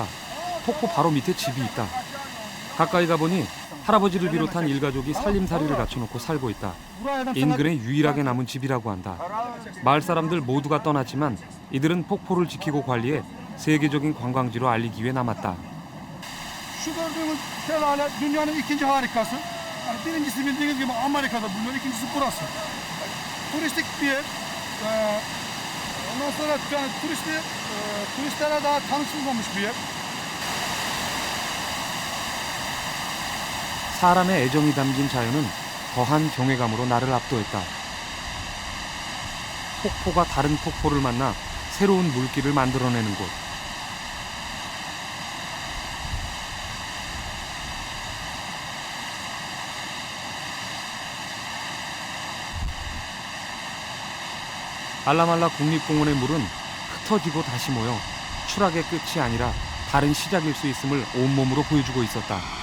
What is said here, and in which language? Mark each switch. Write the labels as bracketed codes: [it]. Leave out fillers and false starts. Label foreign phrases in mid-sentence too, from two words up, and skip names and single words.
[ko] 폭포 바로 밑에 집이 있다. 가까이 가보니 할아버지를 비롯한 일가족이 살림살이를 갖춰놓고 살고 있다. 인근에 유일하게 남은 집이라고 한다. 마을 사람들 모두가 떠났지만 이들은 폭포를 지키고 관리해 세계적인 관광지로 알리기 위해 남았다. [tr] Şu gördüğümüz şelale dünyanın ikinci harikası. Yani birincisi bildiğiniz gibi Amerika'da bulunuyor, ikincisi burası. Turistik bir yer. Ondan sonra yani turistlere daha tanışılmamış bir yer. [ko] 사람의 애정이 담긴 자연은 더한 경외감으로 나를 압도했다. 폭포가 다른 폭포를 만나 새로운 물길을 만들어내는 곳. 알라말라 국립공원의 물은 흩어지고 다시 모여 추락의 끝이 아니라 다른 시작일 수 있음을 온몸으로 보여주고 있었다.